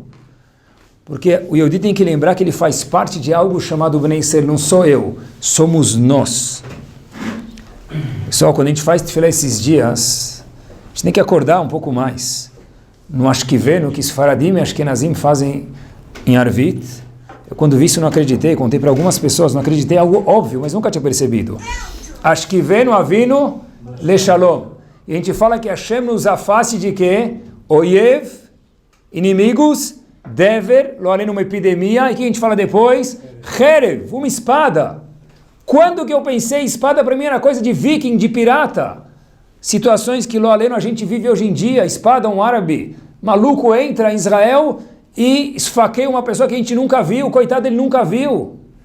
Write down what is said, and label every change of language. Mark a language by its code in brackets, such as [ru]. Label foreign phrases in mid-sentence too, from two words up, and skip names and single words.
[pt] Porque o Yehudi tem que lembrar que ele faz parte de algo chamado Bnei Israel, não sou eu, somos nós. Pessoal, quando a gente faz tefilá esses dias, a gente tem que acordar um pouco mais. No Ashkivê, no que Sfaradim e Ashkenazim fazem em Arvit, eu quando vi isso não acreditei, contei para algumas pessoas, não acreditei, algo óbvio, mas nunca tinha percebido. [he] השכיבנו אבינו לשלום. [pt] E a gente fala que Hashem nos afaste de quê? Oyev, inimigos, dever, [he] לא עלינו [pt] numa epidemia, e que a gente fala depois? Herev, uma espada. Quando que eu pensei, espada para mim era coisa de viking, de pirata. Situações que [he] לא עלינו [pt] a gente vive hoje em dia, espada, um árabe maluco entra em Israel e esfaqueia uma pessoa que a gente nunca viu, coitado, ele nunca viu.